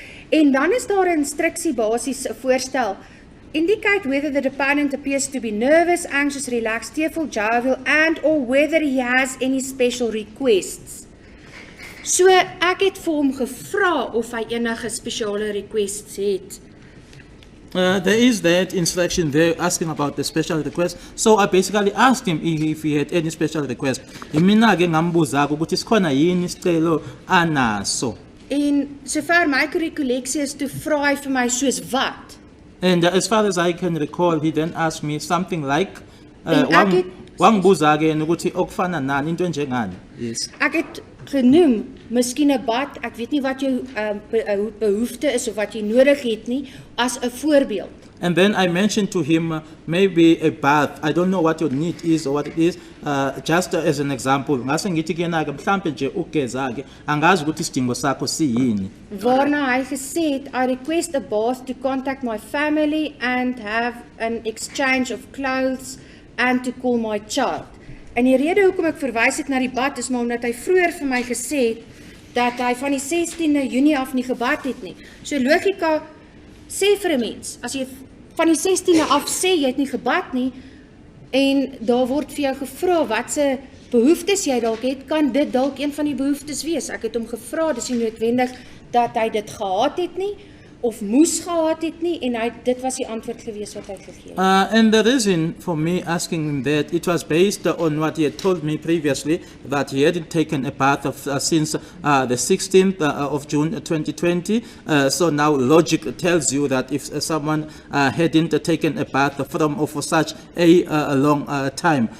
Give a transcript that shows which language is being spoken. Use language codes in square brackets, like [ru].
[af] En dan is daar 'n instruksie basies 'n voorstel. [en] Indicate whether the deponent appears to be nervous, anxious, relaxed, tearful, jovial, and or whether he has any special requests. [af] So ek het vir hom gevra of hy enige spesiale requests het. [en] There is that instruction there asking about the special request. So I basically asked him if he had any special request. [zu] Mina-ke ngambuza ukuthi sikhona yini isicelo anaso. [af] En sover my recollectie is, toe vra hy vir my soos wat? [en] And as far as I can recall, he then asked me something like, [af] En ek het- [zu] wangibuza-ke ukuthi okufana nani, into enjengani. Yes. [af] Ek het genoem, miskien 'n bad, ek weet nie wat jou behoefte is of wat jy nodig het nie, as 'n voorbeeld. [en] And then I mentioned to him maybe a bath. I don't know what your need is or what it is. Just as an example, [zu] ngase ngithi kuyena-ke mhlampe nje ukugeza-ke angazi ukuthi isidingo sakho siyini. [af] Waarna hy gesê het, [en] I request a bath to contact my family and have an exchange of clothes and to call my child. [af] En die rede hoekom ek verwys het na die bad is maar omdat hy vroeër vir my gesê het dat hy van die 16de Junie af nie gebad het nie. So logika sê vir 'n mens, as jy van die 16de af sê jy het nie gebad nie en daar word vir jou gevra wat se behoeftes jy dalk het, kan dit dalk een van die behoeftes wees. Ek het hom gevra, dis nie noodwendig dat hy dit gehad het nie of moes gehad het nie en dit was die antwoord gewees wat hy gegee het. [en] And the reason for me asking him that, it was based on what he had told me previously, that he hadn't taken a bath since the 16th of June 2020. So now logic tells you that if someone hadn't taken a bath for such a long time.